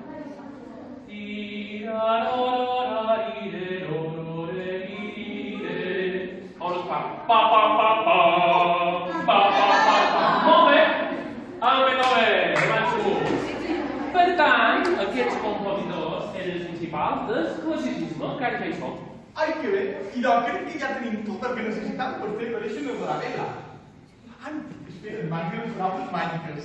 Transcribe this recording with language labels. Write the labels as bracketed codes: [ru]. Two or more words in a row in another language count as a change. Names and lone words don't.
[ca] On es fa pa pa pa pa pa pa pa pa. Molt bé! Molt bé, avanço. Per tant, aquests compositors eren els principals del classicisme, que ara ja hi som. Ai, que bé! I doncs crec que ja tenim tot el que necessitam per fer aparèixer una Dorabella. Espera, [it] mancano sono altre magiche.